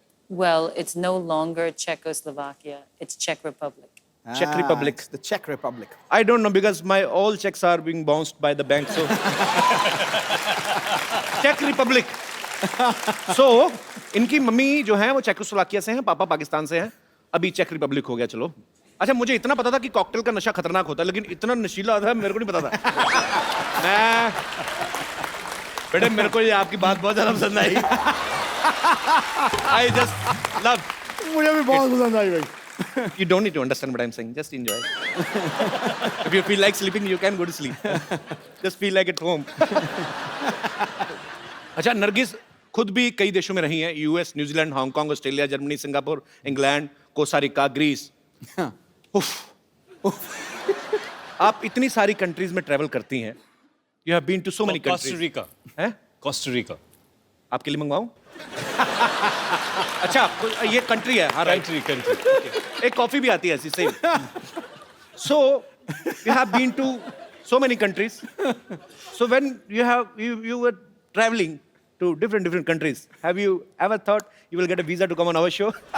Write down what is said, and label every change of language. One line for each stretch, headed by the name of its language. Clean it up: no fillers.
English: Well, it's no longer Czechoslovakia. It's Czech Republic. Czech Republic. It's the Czech Republic. I don't know because my all checks are being bounced by the bank. So Czech Republic.
Hindi: So इनकी mummy जो है वो Czechoslovakia से हैं, पापा पाकिस्तान से हैं. अभी चेक रिपब्लिक हो गया. चलो. अच्छा मुझे इतना पता था कि कॉकटेल का नशा खतरनाक होता है, लेकिन इतना नशीला था मेरे को नहीं पता था. मैं बेटे मेरे को ये आपकी बात बहुत ज्यादा पसंद आई.
English: I just love.
Hindi: मुझे भी बहुत पसंद आई भाई.
English: You don't need to understand what I'm saying. Just enjoy. If you feel like sleeping, you can go to sleep. Just feel like at home.
Hindi: अच्छा नरगिस खुद भी कई देशों में रही हैं. US, New Zealand, Hong Kong, Australia, Germany, Singapore, England, Costa Rica, Greece. आप इतनी सारी कंट्रीज में ट्रैवल करती हैं.
English: You have been to so many countries.
Hindi: Costa Rica. हैं? कोस्टारिका. आपके लिए मंगवाऊं? अच्छा ये कंट्री है. हाँ राइट. कंट्री. एक कॉफी भी आती है ऐसी same.
English: So you have been to so many countries. So when you were traveling to different countries, have you ever thought you will get a visa to come on our show?